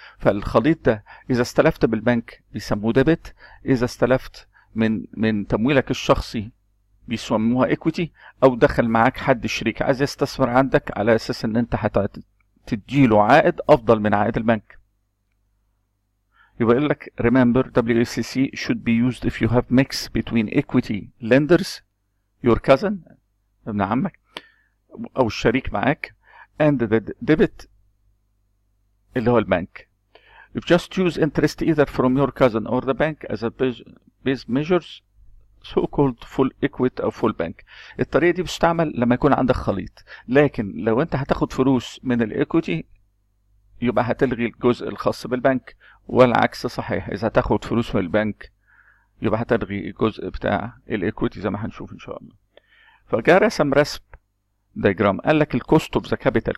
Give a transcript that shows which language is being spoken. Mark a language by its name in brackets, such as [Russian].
[Arabic] فالخليط ده اذا استلفت بالبنك بيسموه ديبت، اذا استلفت من تمويلك الشخصي بيسموها ايكويتي، او دخل معاك حد شريك عايز يستثمر عندك على اساس ان انت هتديله عائد افضل من عائد البنك. يبقى يقول لك [English] remember WACC should be used if you have mix between equity lenders your cousin [Arabic] ابن عمك او الشريك معاك [English] and the debit [Arabic] اللي هو البنك. [English] You just choose interest either from your cousin or the bank as a base measures so called full equity او full bank. [Arabic] الطريقة دي بتستعمل لما يكون عندك خليط، لكن لو انت هتاخد فلوس من الايكويتي يبقى هتلغي الجزء الخاص بالبنك، والعكس صحيح، اذا هتاخد فلوس من البنك يبقى هتلغي الجزء بتاع الايكويتي زي ما هنشوف ان شاء الله. فجاء رسم دايجرام، قال لك الكوست اوف ذا كابيتال.